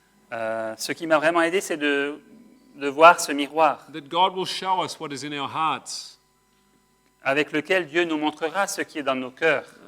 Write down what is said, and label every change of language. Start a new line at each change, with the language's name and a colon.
French: ce qui m'a vraiment aidé, c'est de voir ce miroir
English: That God will show us what is in our hearts.
French: avec lequel Dieu nous montrera ce qui est dans nos cœurs.